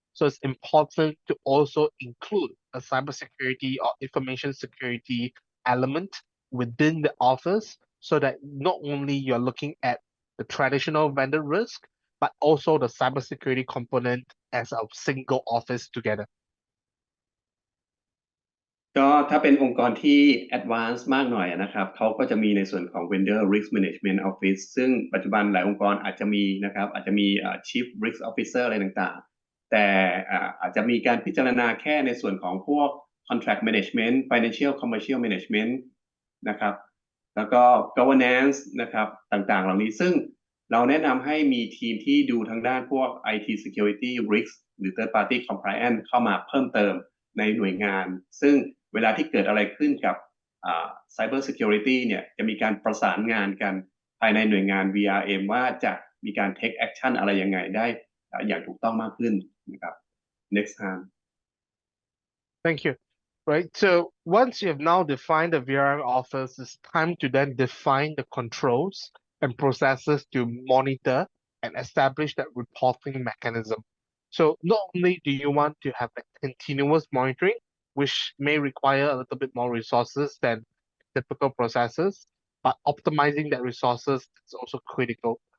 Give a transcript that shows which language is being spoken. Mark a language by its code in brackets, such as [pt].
[en] So it's important to also include a cybersecurity or information security element within the office so that not only you're looking at the traditional vendor risk, but also the cybersecurity component as a single office together. [th] ก็ถ้าเป็นองค์กรที่ advanced มากหน่อยนะครับเขาก็จะมีในส่วนของ vendor risk management office ซึ่งปัจจุบันหลายองค์กรอาจจะมีนะครับอาจจะมีchief risk officer อะไรต่างๆแต่อาจจะมีการพิจารณาแค่ในส่วนของพวก [en] contract management financial commercial management [th] นะครับแล้วก็ governance นะครับต่างๆเหล่านี้ซึ่งเราแนะนำให้มีทีมที่ดูทางด้านพวก IT security risk หรือ third party compliance เข้ามาเพิ่มเติมในหน่วยงานซึ่งเวลาที่เกิดอะไรขึ้นกับCybersecurity เนี่ยจะมีการประสานงานกันภายในหน่วยงาน VRM ว่าจะมีการ [en] take action [th] อะไรยังไงได้อย่างถูกต้องมากขึ้นนะครับ [en] next time Thank you. Right. So once you have now defined the VRM office, it's time to then define the controls and processes to monitor and establish that reporting mechanism. So not only do you want to have that continuous monitoring, which may require a little bit more resources than typical processes, but optimizing that resources is also critical.